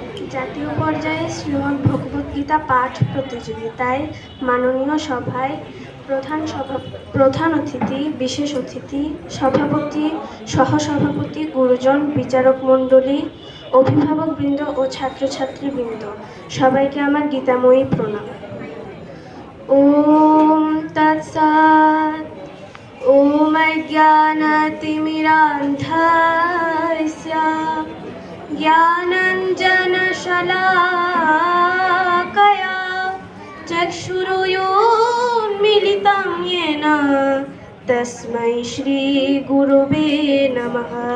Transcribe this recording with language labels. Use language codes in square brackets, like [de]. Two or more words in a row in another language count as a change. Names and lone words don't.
[bn] জাতীয় পর্যায়ে শ্রীমদ্ ভগবদ্গীতা পাঠ প্রতিযোগিতায় মাননীয় সভায় প্রধান অতিথি, বিশেষ অতিথি, সভাপতি, সহসভাপতি, গুরুজন, বিচারক মণ্ডলী, অভিভাবকবৃন্দ ও ছাত্রছাত্রীবৃন্দ, সবাইকে আমার গীতাময়ী প্রণাম। [sa] ওম তৎসৎ। ওম অজ্ঞানতিমিরান্ধস্য জ্ঞানাঞ্জনশলাকয়া চক্ষুरुन्मीलितं येन तस्मै श्रीगुरुवे नमः।